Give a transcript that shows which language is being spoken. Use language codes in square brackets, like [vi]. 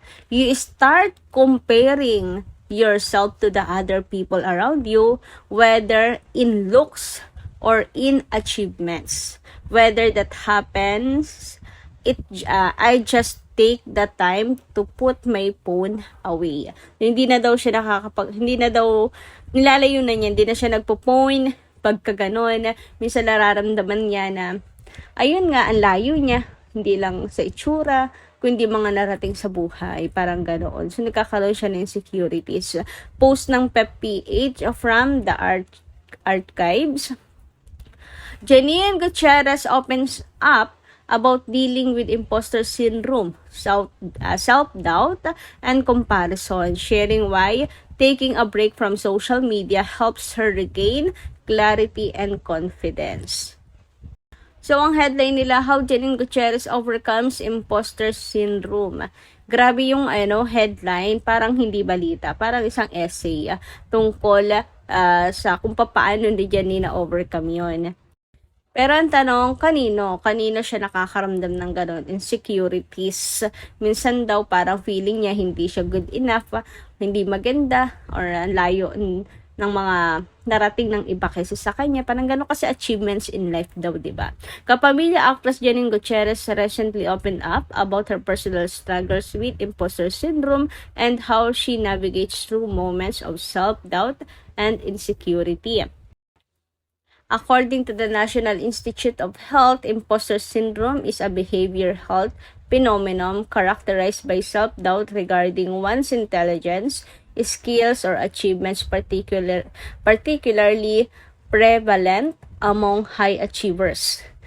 [en] You start comparing yourself to the other people around you, whether in looks or in achievements. Whether that happens, I just take the time to put my phone away. [tl] Hindi na daw siya hindi na daw, nilalayo na niya, hindi na siya nagpo-phone, pagka ganon, minsan nararamdaman niya na, ayun nga, ang layo niya, hindi lang sa itsura, kundi mga narating sa buhay, parang ganoon. So, nagkakaroon siya ng insecurities. [en] Post ng PepPH from the archives. Janine Gutierrez opens up about dealing with imposter syndrome, self-doubt, and comparison, sharing why taking a break from social media helps her regain clarity and confidence. [tl] So, ang headline nila, [en] How Janine Gutierrez Overcomes Imposter Syndrome. [tl] Grabe yung headline, parang hindi balita, parang isang essay tungkol sa kung paano ni Janine na-overcome yun. Pero ang tanong, kanino? Kanino siya nakakaramdam ng ganon? Insecurities. Minsan daw parang feeling niya hindi siya [en] good enough, [tl] hindi maganda, or layo ng mga narating ng iba kaysa sa kanya. Parang gano'n kasi [en] achievements in life [tl] daw, diba? [en] Kapamilya actress Janine Gutierrez recently opened up about her personal struggles with imposter syndrome and how she navigates through moments of self-doubt and insecurity. According to the National Institute of Health, imposter syndrome is a behavioral health phenomenon characterized by self-doubt regarding one's intelligence, skills, or achievements, particularly prevalent among high achievers.